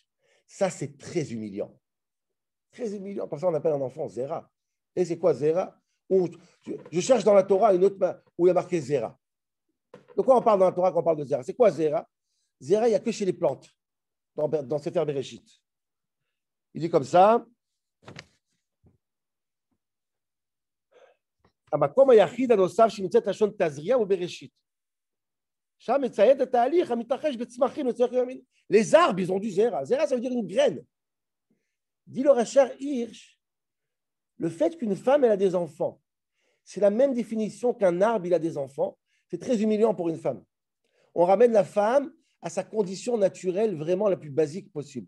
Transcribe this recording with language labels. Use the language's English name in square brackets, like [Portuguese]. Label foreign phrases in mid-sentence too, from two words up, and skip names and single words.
[French] Ça, c'est très humiliant. Très humiliant. Pour ça, on appelle un enfant Zera. Et c'est quoi Zera? Je cherche dans la Torah une autre main où il y a marqué Zera. De quoi on parle dans la Torah quand on parle de Zera? C'est quoi Zera? Zera, il n'y a que chez les plantes, dans Sefer Bereshit. Il dit comme ça. [Hebrew] המקום היחיד הנוסף שנמצאת לשון תזריע הוא בראשית. שם מציין את התהליך המתרחש בצמחים. [French] Les arbres, ils ont du Zera. Zera, ça veut dire une graine. Dit le Rachar Hirsch, le fait qu'une femme elle a des enfants, c'est la même définition qu'un arbre il a des enfants. C'est très humiliant pour une femme. On ramène la femme à sa condition naturelle vraiment la plus basique possible.